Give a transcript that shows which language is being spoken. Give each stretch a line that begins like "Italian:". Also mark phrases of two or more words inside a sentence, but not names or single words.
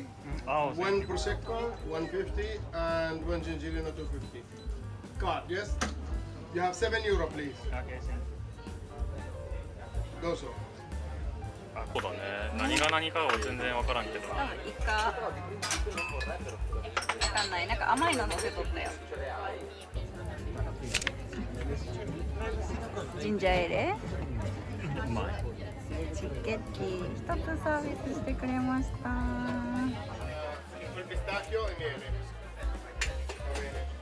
English: Oh, 1 Prosecco, 150, and 1 Gingerino 250. Card, yes? You have €7, please. Okay, thank you.
Japanese: どうぞ。あ、そうだね。何が何かは全然わからんけど。多分イカ。わかんない。なんか甘いの乗せとったよ。ジンジャーエール。うまい。チケッティ一つサービスしてくれました。
Italian: Il pistacchio e miele. Va bene.